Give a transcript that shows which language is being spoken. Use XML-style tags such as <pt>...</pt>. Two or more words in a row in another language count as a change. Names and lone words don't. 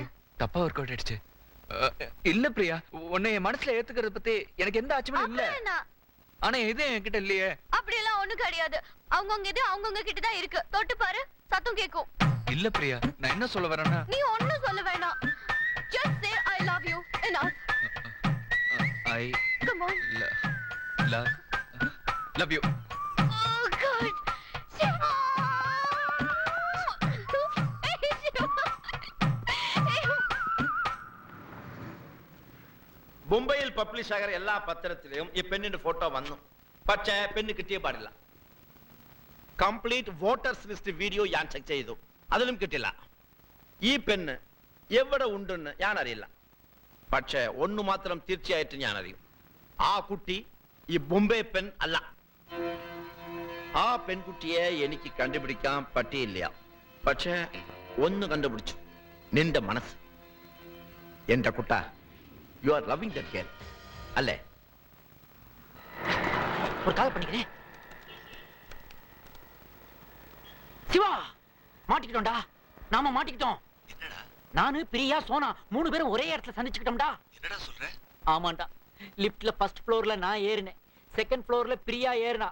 <ta>தப்பா</ta> <en>work out</en> <ta>ஆயிடுச்சு. இல்ல பிரியா, உன்னை என் மனசுல ஏத்துக்கிறத பத்தி எனக்கு எந்த ஆச்சரியமும் இல்ல. ஆனா இது என்கிட்ட இல்லையே. அப்படி எல்லாம் ஒண்ணும் கிடையாது. அவங்கவங்க இது அவங்கவங்க கிட்ட தான் இருக்கு. தொட்டு பாரு, சத்தம் கேக்கும். இல்ல பிரியா, நான் என்ன சொல்ல வரேன்னா, நீ ஒண்ணும் சொல்ல வேணாம்.</ta> <en>Just say I love you. Enough. I Come on. love you. Oh God. Shiva. Hey, Shiva. Hey.</en> <ml>മുംബൈയിൽ പബ്ലിഷ് ആകുന്ന എല്ലാ പത്രത്തിലും ഈ പെണ്ണിന്റെ ഫോട്ടോ വന്നു. പക്ഷേ പെണ്ണ് കിട്ടിയ പാടില്ല.</ml> <en>complete voters list video</en> <ml>ഞാൻ ചെക്ക് ചെയ്തു. അതിലും കിട്ടില്ല. ഈ പെണ്ണ് എവിടെ ഉണ്ടെന്ന് ഞാൻ അറിയില്ല. പക്ഷേ ഒന്ന് മാത്രം തീർച്ചയായിട്ടും ഞാൻ അറിയും. ആ കുട്ടി ഈ ബോംബെ പെൺ അല്ല. ആ പെൺകുട്ടിയെ എനിക്ക് കണ്ടുപിടിക്കാൻ പറ്റിയില്ല. പക്ഷേ ഒന്ന് കണ്ടുപിടിച്ചു, നിന്റെ മനസ്സ്. എന്റെ കുട്ട,</ml> <en>you are loving that girl</en> <ml>അല്ലേ?</ml> <ta>ஒரு கால் பண்ணிக்கிறேன். சிவா, மாட்டிக்கிட்டோம்டா. நாம மாட்டிக்கிட்டோம். என்னடா நானு பிரியா சோனா 3 பேரும் ஒரே இடத்துல சந்திச்சுக்கிட்டோம்டா. என்னடா சொல்ற? ஆமாண்டா. லிப்ட்ல</ta> <en>first floorல</en> <ta>நான் ஏறினேன்,</ta> <en>second floorல</en> <ta>பிரியா ஏறினா.</ta>